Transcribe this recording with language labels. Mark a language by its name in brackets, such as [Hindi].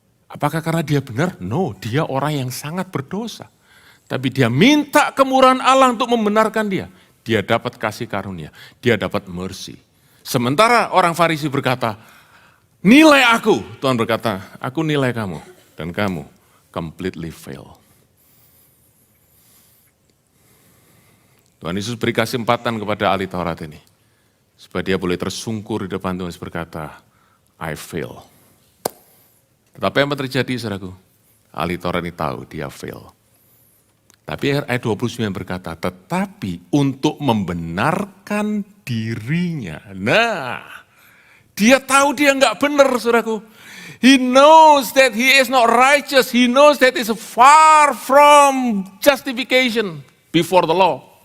[Indonesian] Apakah karena dia benar? No, dia orang yang sangat berdosa. Tapi dia minta kemurahan Allah untuk membenarkan dia. Dia dapat kasih karunia, dia dapat mercy. Sementara orang Farisi berkata, nilai aku. Tuhan berkata, aku nilai kamu. Dan kamu [English] completely fail. [Indonesian] Tuhan Yesus beri kesempatan kepada ahli Taurat ini. Supaya dia boleh tersungkur di depan Tuhan Yesus berkata, [English] I fail. [Indonesian] Tetapi apa terjadi saudaraku? Ahli Taurat ini tahu dia fail. Tapi ayat 29 berkata, tetapi untuk membenarkan dirinya. Nah, dia tahu dia enggak benar saudaraku. [English] He knows that he is not righteous. He knows that is far from justification before the law.